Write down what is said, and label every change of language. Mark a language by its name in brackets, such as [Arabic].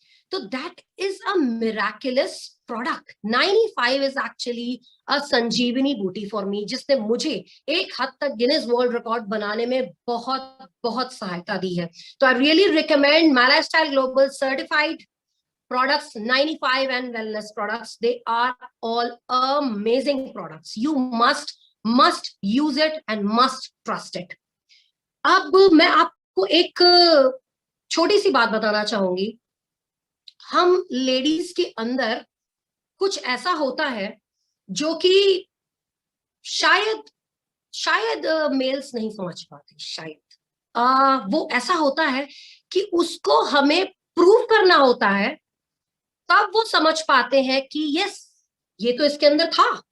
[Hindi] तो [English] That is a miraculous product. 95 is actually a Sanjeevani booti for me, [Hindi] जिसने मुझे एक हद तक गिनीज वर्ल्ड रिकॉर्ड बनाने में बहुत बहुत सहायता दी है। [English] तो I really recommend my lifestyle global certified products, 95 and wellness products. They are all amazing products. You must use it and must trust it. [Hindi] अब मैं आपको एक छोटी सी बात बताना चाहूंगी। हम लेडीज के अंदर कुछ ऐसा होता है जो कि शायद मेल्स नहीं समझ पाते, शायद वो ऐसा होता है कि उसको हमें प्रूव करना होता है, तब वो समझ पाते हैं कि यस, ये तो इसके अंदर था।